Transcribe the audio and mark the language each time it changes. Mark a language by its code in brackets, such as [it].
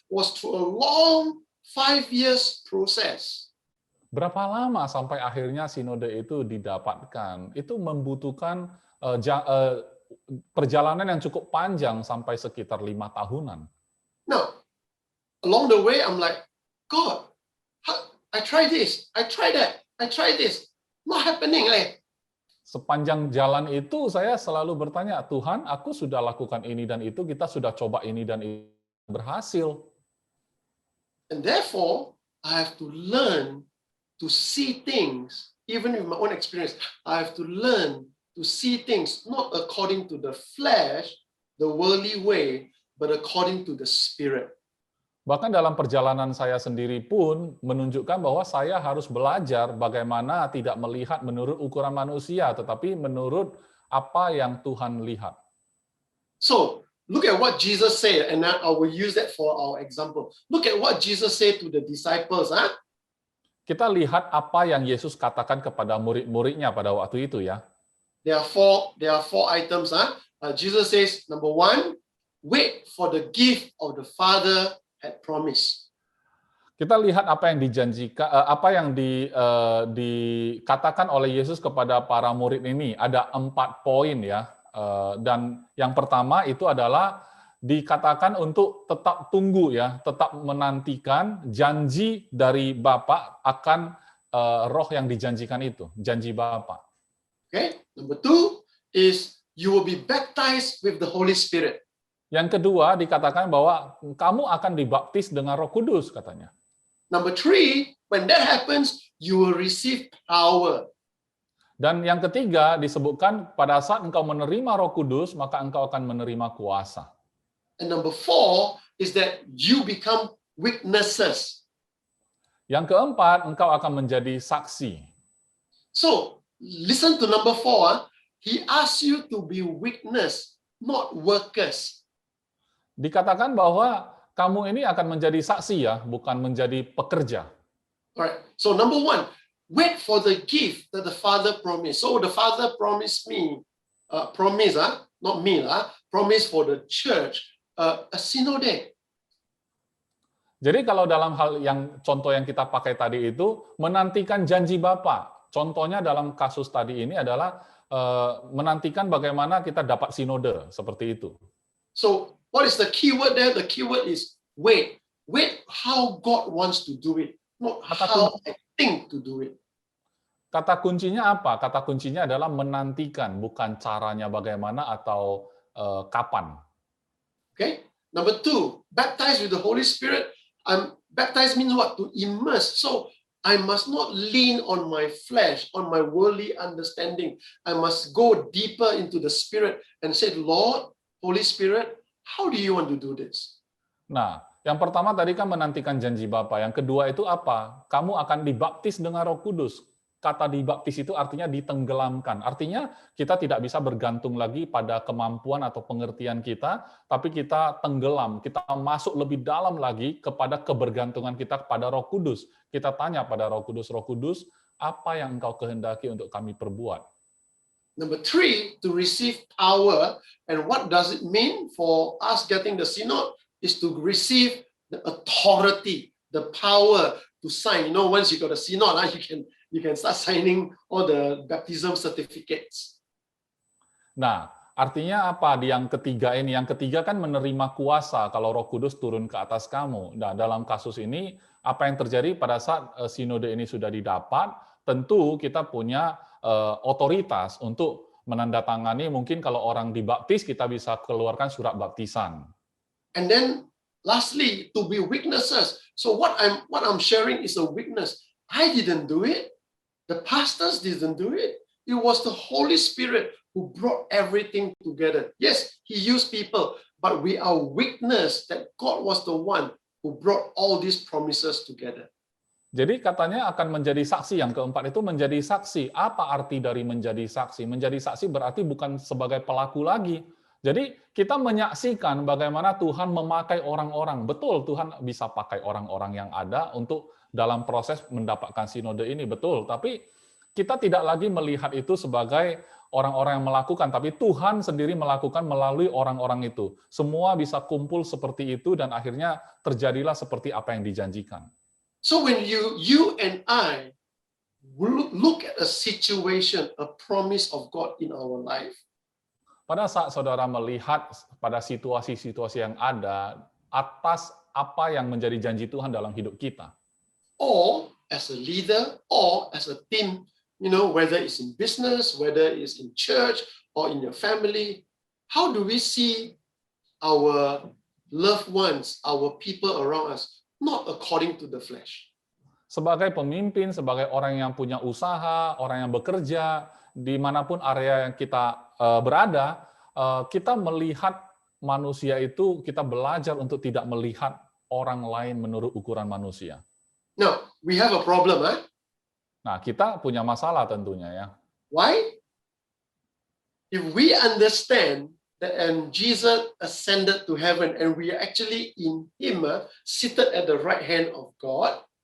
[en] Was through a long 5 years process. [id] Berapa lama sampai akhirnya sinode itu didapatkan? Itu membutuhkan perjalanan yang cukup panjang sampai sekitar 5 tahunan. [en] Now, along the way, I'm like, God, I try this, I try that, I try this, not happening. [id] Sepanjang jalan itu saya selalu bertanya, Tuhan, aku sudah lakukan ini dan itu, kita sudah coba ini dan itu, berhasil. [en] And therefore, I have to learn to see things, even with my own experience, I have to learn to see things not according to the flesh, the worldly way, but according to the Spirit. [id] Bahkan dalam perjalanan saya sendiri pun menunjukkan bahwa saya harus belajar bagaimana tidak melihat menurut ukuran manusia, tetapi menurut apa yang Tuhan lihat. [en] So, look at what Jesus said, and I will use that for our example. Look at what Jesus said to the disciples, [id] Kita lihat apa yang Yesus katakan kepada murid-muridnya pada waktu itu ya. [en] There are four items. Jesus says, number 1, wait for the gift of the Father had promised. [id] Kita lihat apa yang dijanjikan, apa yang dikatakan oleh Yesus kepada para murid ini. Ada 4 poin ya. Dan yang pertama itu adalah dikatakan untuk tetap tunggu ya, tetap menantikan janji dari Bapa akan roh yang dijanjikan itu, janji Bapa. [en] Okay. Number 2 is you will be baptized with the Holy Spirit. [id] Yang kedua dikatakan bahwa kamu akan dibaptis dengan Roh Kudus katanya. [en] Number 3, when that happens, you will receive power. [id] Dan yang ketiga disebutkan pada saat engkau menerima Roh Kudus, maka engkau akan menerima kuasa. [en] And number 4 is that you become witnesses. [id] Yang keempat, engkau akan menjadi saksi. [en] So, listen to number 4. He asks you to be witness, not workers. [id] Dikatakan bahwa kamu ini akan menjadi saksi ya, bukan menjadi pekerja. [en] Alright. So, number 1, wait for the gift that the Father promised. So, the Father promised me, not me, promise for the church, a synode. [id] Jadi kalau dalam hal yang contoh yang kita pakai tadi itu, menantikan janji Bapa. Contohnya dalam kasus tadi ini adalah menantikan bagaimana kita dapat sinode, seperti itu. [en] So, what is the key word there? The key word is wait. Wait how God wants to do it, not how I think to do it. [id] Kata kuncinya apa? Kata kuncinya adalah menantikan, bukan caranya bagaimana atau kapan. [en] Okay. Number 2, baptized with the Holy Spirit. Baptized means what? To immerse. So I must not lean on my flesh, on my worldly understanding. I must go deeper into the Spirit and say, Lord, Holy Spirit, how do you want to do this? [id] Nah, yang pertama tadi kan menantikan janji Bapa. Yang kedua itu apa? Kamu akan dibaptis dengan Roh Kudus. Kata dibaptis itu artinya ditenggelamkan. Artinya kita tidak bisa bergantung lagi pada kemampuan atau pengertian kita, tapi kita tenggelam, kita masuk lebih dalam lagi kepada kebergantungan kita kepada Roh Kudus. Kita tanya pada Roh Kudus, apa yang Engkau kehendaki untuk kami perbuat? [en] Number 3, to receive power. And what does it mean for us getting the synod? Is to receive the authority, the power to sign. You know, once you got a synod, you can start signing all the baptism certificates. [id] Nah, artinya apa di yang ketiga ini? Yang ketiga kan menerima kuasa kalau Roh Kudus turun ke atas kamu. Nah, dalam kasus ini, apa yang terjadi pada saat sinode ini sudah didapat, tentu kita punya otoritas untuk menandatangani, mungkin kalau orang dibaptis, kita bisa keluarkan surat baptisan. [en] And then, lastly, to be witnesses. So what I'm sharing is a witness. I didn't do it. The pastors didn't do it. It was the Holy Spirit who brought everything together. Yes, He used people, but we are witness that God was the one who brought all these promises together. [id] Jadi katanya akan menjadi saksi. Yang keempat itu menjadi saksi. Apa arti dari menjadi saksi? Menjadi saksi berarti bukan sebagai pelaku lagi. Jadi kita menyaksikan bagaimana Tuhan memakai orang-orang. Betul, Tuhan bisa pakai orang-orang yang ada untuk dalam proses mendapatkan sinode ini, betul. Tapi kita tidak lagi melihat itu sebagai orang-orang yang melakukan, tapi Tuhan sendiri melakukan melalui orang-orang itu. Semua bisa kumpul seperti itu dan akhirnya terjadilah seperti apa yang dijanjikan. [en] So when you and I look at a situation, a promise of God in our life, [id] pada saat saudara melihat pada situasi-situasi yang ada atas apa yang menjadi janji Tuhan dalam hidup kita, [en] or as a leader, or as a team, you know, whether it's in business, whether it's in church, or in your family, how do we see our loved ones, our people around us, not according to the flesh? [id] Sebagai pemimpin, sebagai orang yang punya usaha, orang yang bekerja, dimanapun area yang kita berada, kita melihat manusia itu, kita belajar untuk tidak melihat orang lain menurut ukuran manusia. [en] Now, we have a problem, huh? [id] Nah, kita punya masalah tentunya ya. [en] Why? If we understand that Jesus ascended to heaven and we are actually in Him, seated at the right hand of God.